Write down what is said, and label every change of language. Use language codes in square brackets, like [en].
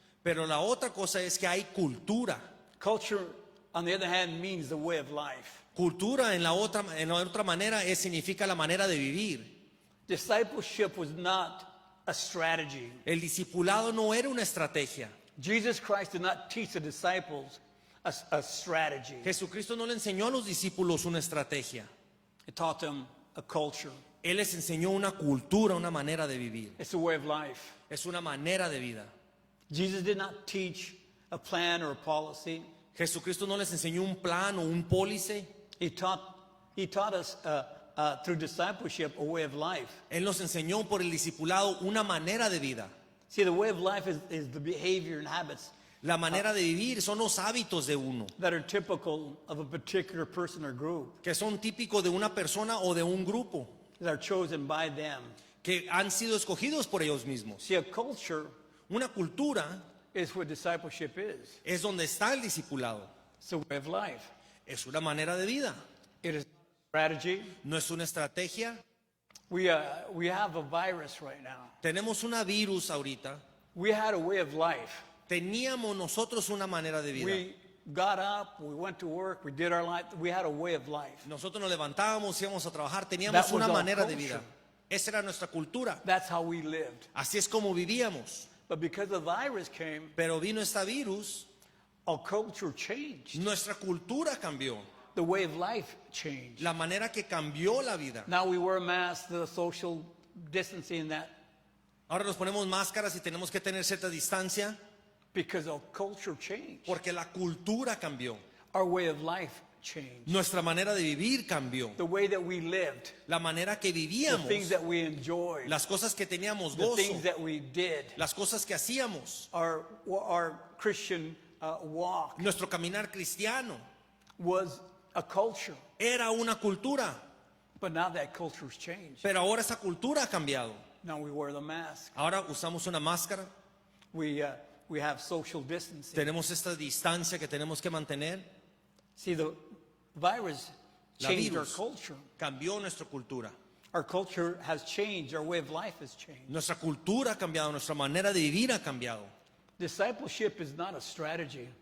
[es] Pero la otra cosa es que hay cultura. [en] Culture, on the other hand, means the way of life. [es] Cultura en la otra manera significa la manera de vivir. [en] Discipleship was not a strategy. [es] El discipulado no era una estrategia. [en] Jesus Christ did not teach the disciples a strategy. [es] Jesucristo no le enseñó a los discípulos una estrategia. [en] He taught them a culture. [es] Él les enseñó una cultura, una manera de vivir. [en] It's a way of life. [es] Es una manera de vida. [en] Jesus did not teach a plan or a policy. [es] Jesucristo no les enseñó un plan o un pólice. [en] He taught us through discipleship a way of life. [es] Él nos enseñó por el discipulado una manera de vida. [en] See, the way of life is the behavior and habits [es] La manera de vivir son los hábitos de uno, [en] that are typical of a particular person or group, [es] que son típicos de una persona o de un grupo, [en] that are chosen by them. [es] que han sido escogidos por ellos mismos. [en] See, a culture [es] Una cultura [en] is what discipleship is. [es] es donde está el discipulado. [en] It's a way of life. [es] Es una manera de vida, [en] It is strategy. [es] no es una estrategia. [en] We have a virus right now. [es] Tenemos una virus ahorita. [en] We had a way of life. [es] Teníamos nosotros una manera de vida. [en] We got up, we went to work, we did our life. We had a way of life. [es] Nosotros nos levantábamos, íbamos a trabajar, teníamos [en] That was [es] una [en] our [es] manera de [en] culture. [es] vida. Esa era nuestra cultura. [en] That's how we lived. [es] Así es como vivíamos. [en] But because the virus came, [es] Pero vino esta virus, [en] our culture changed. [es] nuestra cultura cambió. [en] The way of life changed. [es] La manera que cambió la vida. [en] Now we wear masks, the social distancing, that [es] Ahora nos ponemos máscaras y tenemos que tener cierta distancia [en] because our culture changed. [es] porque la cultura cambió. [en] Our way of life changed. [es] Nuestra manera de vivir cambió. [en] The way that we lived, [es] La manera que [en] the [es] vivíamos, [en] things that we enjoyed, [es] las cosas que teníamos [en] the [es] gozo, [en] things that we did, [es] las cosas que hacíamos, [en] our Christian walk [es] nuestro caminar cristiano, [en] was a culture. [es] era una cultura. [en] But now that culture's changed. [es] Pero ahora esa cultura ha cambiado. [en] Now we wear the mask. [es] Ahora usamos una máscara, [en] We have social distancing. [es] tenemos esta distancia que tenemos que mantener. [en] See, the virus [es] La [en] changed our [es] virus [en] culture. [es] cambió nuestra cultura. [en] Our culture has changed. Our way of life has changed. [es] Nuestra cultura ha cambiado, nuestra manera de vivir ha cambiado. [en] Discipleship is not a strategy.